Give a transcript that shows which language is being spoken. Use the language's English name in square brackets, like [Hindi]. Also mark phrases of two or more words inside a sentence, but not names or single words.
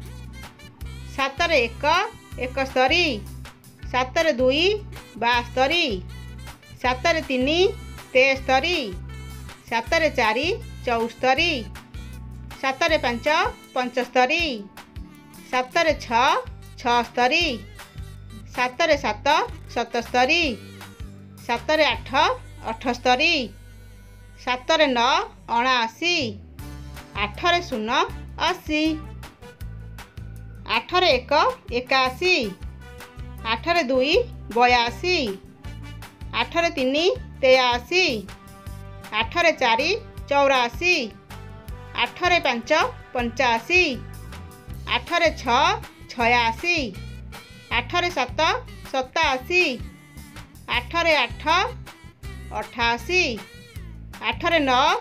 [Odia] 7 रे 1 71 7 रे 2 72 7 रे 3 73 7 रे 4 74 7 रे 5 75 7 रे 6 76 7 रे 7 77 7 रे 8 78 7 रे 9 79 8 ରେ 0 80 8 रे 1 81 8 ରେ 2 82 8 ରେ 3 83 8 ରେ 4 84 8 ରେ 5 85 8 ରେ 6 86 8 ରେ 7 87 8 ରେ 8 88 8 ରେ 9